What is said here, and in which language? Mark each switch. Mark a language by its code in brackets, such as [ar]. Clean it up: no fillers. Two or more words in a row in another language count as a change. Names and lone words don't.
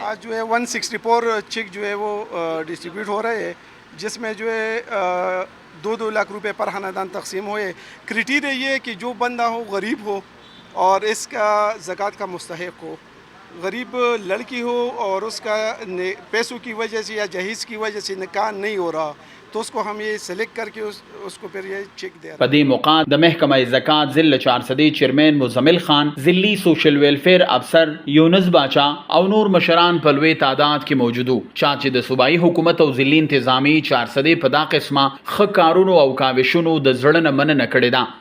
[ur] آج جو ہے 164 چیک جو ہے وہ ڈسٹریبیوٹ ہو رہے ہیں، جس میں جو ہے 2 لاکھ روپے پر خاندان تقسیم ہوئے. کرائٹیریا یہ ہے کہ جو بندہ ہو غریب ہو اور اس کا زکوٰۃ کا مستحق ہو، غریب لڑکی ہو اور اس کا پیسوں کی وجہ سے یا جہیز کی وجہ سے نکاح نہیں ہو رہا، تو اس کو ہم یہ سلیکٹ کر کے اس کو پھر یہ چیک دے رہے ہیں. [ps] په دې موقع د محکمه زکات ضلع چارسدی چیرمین مزمل خان، ضلعي سوشل ویلفیر افسر یونس باچا او نور مشران په لوی تعداد کې موجود وو، چا چې د صوبایي حکومت او ضلعي انتظامی چارسدی په دا قسمه ښه کارونو او کاوشونو د زړه نه مننه کړې ده.